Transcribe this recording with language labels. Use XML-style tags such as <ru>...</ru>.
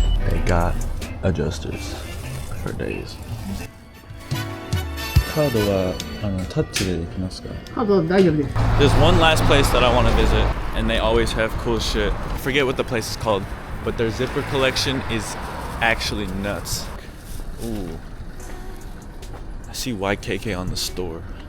<en>They got adjusters for days.</en> <ja>カードはタッチでできますか？カード大丈夫です。</ja> <en>There's one last place that I want to visit, and they always have cool shit. I forget what the place is called, but their zipper collection is actually nuts. Ooh, I see YKK on the store.</en>